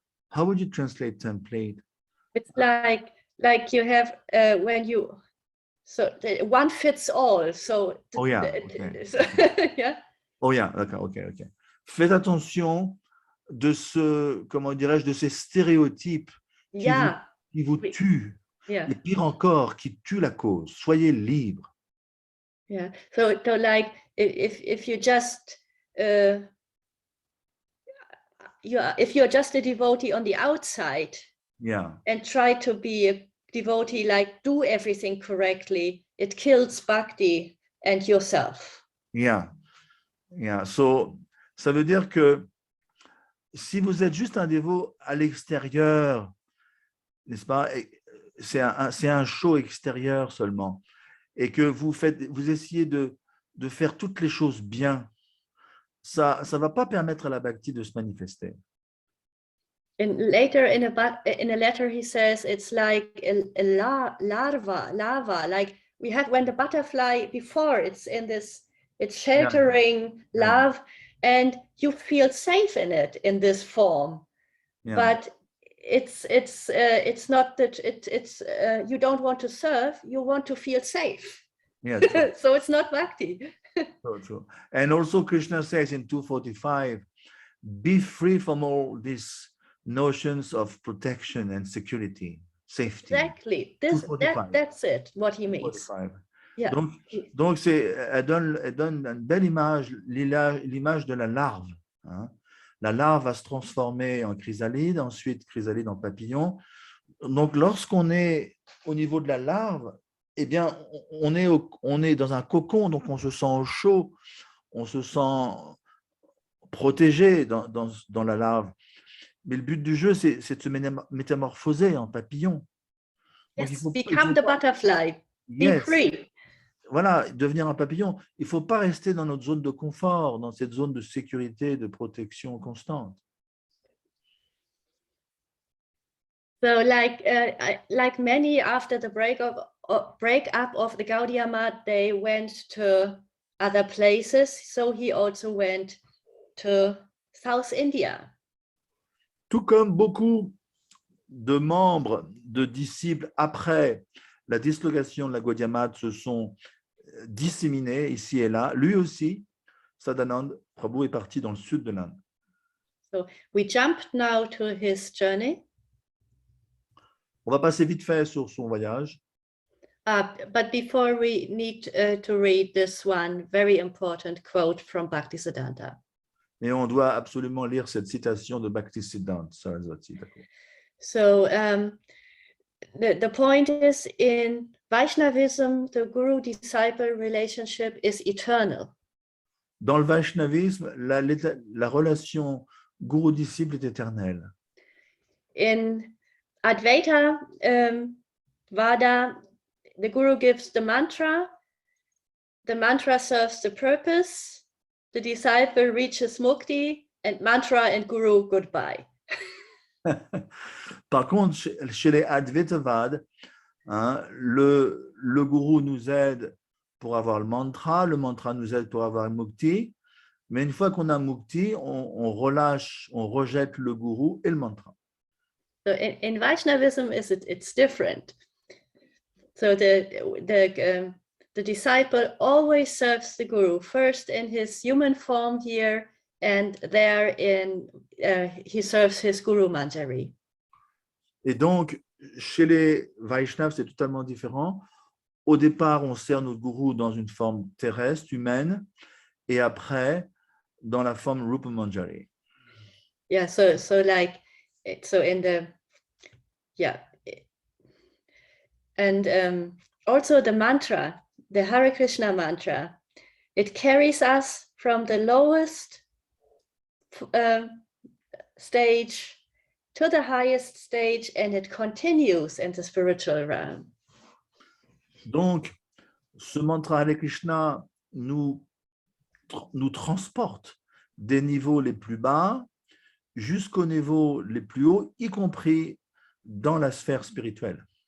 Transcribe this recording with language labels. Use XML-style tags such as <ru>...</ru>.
<en>How would you translate template? It's like you have when you one fits all. So oh yeah, okay. Yeah. Oh yeah,</en> <fr>d'accord,</fr> <en>ok.</en> <fr>Faites attention de de ces stéréotypes qui vous tuent, et pire encore, qui tuent la cause. Soyez libre.</fr> <en>Yeah. So like if you just if you're just a devotee on the outside, and try to be a devotee, like do everything correctly, it kills bhakti and yourself. Yeah.</en> <fr>So, ça veut dire que si vous êtes juste un dévot à l'extérieur, n'est-ce pas, c'est un show extérieur seulement, et que vous essayez de faire toutes les choses bien, ça ne va pas permettre à la bhakti de se manifester.</fr> <en>And later in a letter he says it's like a lava, like we had when the butterfly before, it's sheltering love, and you feel safe in it in this form, but it's not that it's you don't want to serve, you want to feel safe. So it's not bhakti. True. And also Krishna says in 245, be free from all these notions of protection and security, safety. Exactly. That's it, what he means. Yeah.</en> <fr>Donc elle donne une belle image, l'image de la larve. Hein. La larve va se transformer en chrysalide, ensuite chrysalide en papillon. Donc lorsqu'on est au niveau de la larve, eh bien on est dans un cocon, donc on se sent au chaud, on se sent protégé dans la larve. Mais le but du jeu, c'est de se métamorphoser en papillon. Donc,</fr> <en>Yes,</en> <fr>il</fr> <en>become</en> <fr>faut</fr> <en>the</en> <fr>pas-</fr> <en>butterfly. Be Yes. free.</en> <fr>Voilà, devenir un papillon. Il ne faut pas rester dans notre zone de confort, dans cette zone de sécurité, de protection constante.</fr> <en>So, like many after the breakup of the Gaudiya Math, they went to other places. So he also went to South India.</en> <fr>Tout comme beaucoup de membres, de disciples, après la dislocation de la Gaudiya Math, se sont disséminés ici et là, lui aussi, Sadananda Prabhu est parti dans le sud de l'Inde.</fr> <en>So we jumped now to his journey.</en> <fr>On va passer vite fait sur son voyage.</fr> <en>But before we need to read this one very important quote from Bhaktisiddhanta.</en> <fr>Et on doit absolument lire cette citation de Bhaktisiddhanta Saraswati. D'accord.</fr> <en>So the point is, in Vaishnavism, the guru-disciple relationship is eternal.</en> <fr>Dans le Vaishnavisme, la relation gourou-disciple est éternelle.</fr> <en>In Advaita Vada, the guru gives the mantra serves the purpose, the disciple reaches mukti, and mantra and guru goodbye.</en> <fr>Par contre, chez les Advaitavad, hein, le gourou nous aide pour avoir le mantra nous aide pour avoir le mukti, mais une fois qu'on a mukti, on relâche, on rejette le gourou et le mantra.</fr> <en>So in Vaishnavism, it's different. So the disciple always serves the guru, first in his human form here, and there he serves his guru manjari.</en> <fr>Et donc, chez les Vaishnavas, c'est totalement différent. Au départ, on sert notre gourou dans une forme terrestre, humaine, et après, dans la forme Rupa Manjari.</fr> <en>Yeah, so in the, yeah. And also the mantra, the Hare Krishna mantra, it carries us from the lowest stage to the highest stage, and it continues in the spiritual realm.</en> <fr>Donc, ce mantra Hare Krishna nous transporte des niveaux les plus bas jusqu'aux niveaux les plus hauts, y compris dans la sphère spirituelle.</fr>